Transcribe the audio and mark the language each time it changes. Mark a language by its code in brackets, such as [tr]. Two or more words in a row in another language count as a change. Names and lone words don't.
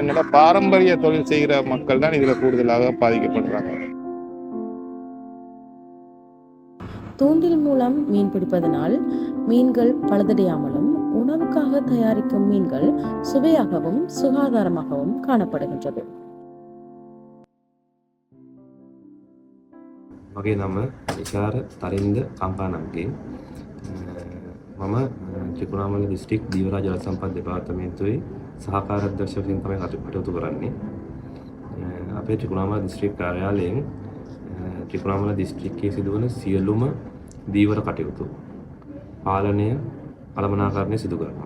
[ta] என்னோட பாரம்பரிய தொழில் செய்கிற மக்கள் தான் இதில் கூடுதலாக பாதிக்கப்படுறாங்க. தூண்டில் மூலம் மீன் பிடிப்பதனால் மீன்கள் பழுதடையாமலும் உணவுக்காக தயாரிக்கும் மீன்கள் சுவையாகவும் சுகாதாரமாகவும் காணப்படுகின்றது. [si] මගේ නම විචාර තරින්ද කම්පානම්ගේ. මම ත්‍රිකුණාමල දිස්ත්‍රික් දීවරාජ ජල සම්පත් දෙපාර්තමේන්තුවේ සහකාර අධ්‍යක්ෂ වශයෙන් තමයි කටයුතු කරන්නේ. අපේ ත්‍රිකුණාමල දිස්ත්‍රික් කාර්යාලයෙන් ත්‍රිකුණාමල දිස්ත්‍රික්කයේ සිදුවන සියලුම දීවර කටයුතු පාලනය කළමනාකරණය සිදු කරනවා.